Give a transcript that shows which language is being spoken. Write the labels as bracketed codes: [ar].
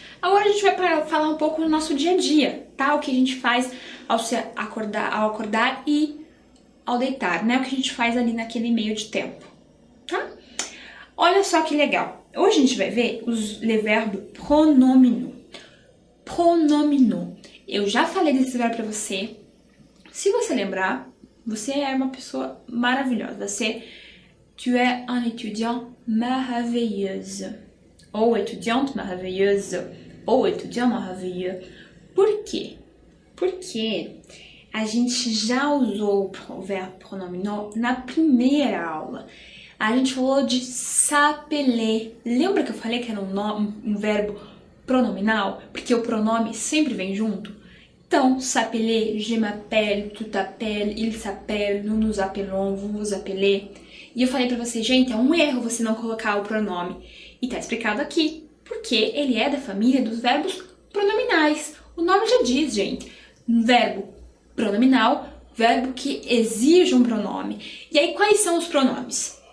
[pt] Agora a gente vai falar um pouco do nosso dia a dia, tá? O que a gente faz ao acordar e ao deitar, né? O que a gente faz ali naquele meio de tempo, tá? Olha só que legal. Hoje a gente vai ver os verbos pronominaux. Pronominaux. Eu já falei desse verbo pra você. Se você lembrar, você é uma pessoa maravilhosa. [fr] Tu es un étudiant merveilleuse. [pt] Ou étudiante maravilhosa. Ou étudiant maravilhoso. Por quê? Porque a gente já usou o verbo pronominal na primeira aula. A gente falou de s'appeler. Lembra que eu falei que era um verbo pronominal? Porque o pronome sempre vem junto. [fr] Então, s'appeler, je m'appelle, tu t'appelles, il s'appelle, nous nous appelons, vous vous appelez. [pt] E eu falei pra você, gente, é um erro você não colocar o pronome. E tá explicado aqui, porque ele é da família dos verbos pronominais. O nome já diz, gente. Verbo pronominal, verbo que exige um pronome. E aí, quais são os pronomes?